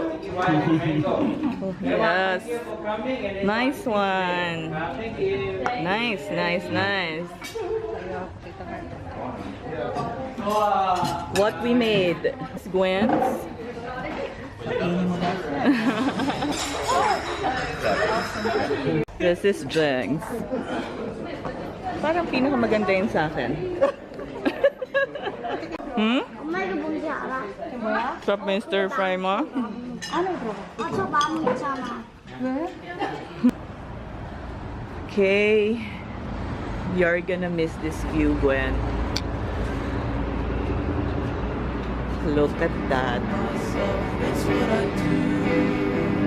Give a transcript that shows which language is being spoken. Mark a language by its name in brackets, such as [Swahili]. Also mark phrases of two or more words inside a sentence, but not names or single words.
[English] Oh, yes. Nice one. Nice. What we made. Gwen's. This is Jeng's. [Filipino] Parang pinakamaganda yun sa akin. [Korean] 엄마 이거 뭔지 알아? 뭐야? [Filipino] Sarap mo yung stir fry mo? [Korean] 안에 들어가. 저 나무 있잖아. 왜? [English] Okay. You're gonna miss this view, Gwen. Look at that. It's what I do.